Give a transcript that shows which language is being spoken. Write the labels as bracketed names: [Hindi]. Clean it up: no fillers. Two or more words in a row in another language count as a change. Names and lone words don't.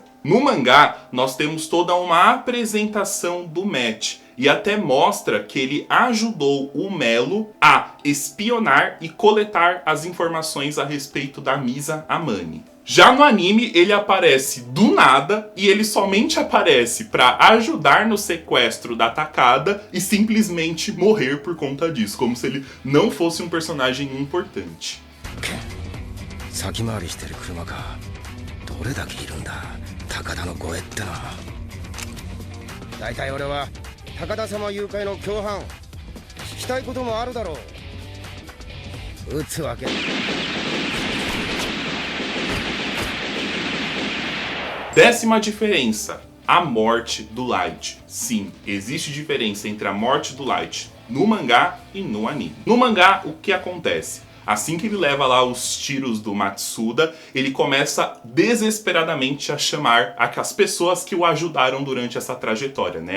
[Portuguese] No mangá, nós temos toda uma apresentação do Matt, e até mostra que ele ajudou o Melo a espionar e coletar as informações a respeito da Misa Amane. Já no anime, ele aparece do nada e ele somente aparece para ajudar no sequestro da Takada e simplesmente morrer por conta disso, como se ele não fosse um personagem importante. [Japanese] 先回りしてる車か。どれだけいるんだ。高田の護衛ってのは。大体俺は 高田様誘拐の共犯、聞きたいこともあるだろう。撃つわけ。 [Portuguese] Décima diferença: a morte do Light. Sim, existe diferença entre a morte do Light no mangá e no anime. No mangá, o que acontece? Assim que ele leva lá os tiros do Matsuda, ele começa desesperadamente a chamar as pessoas que o ajudaram durante essa trajetória, né?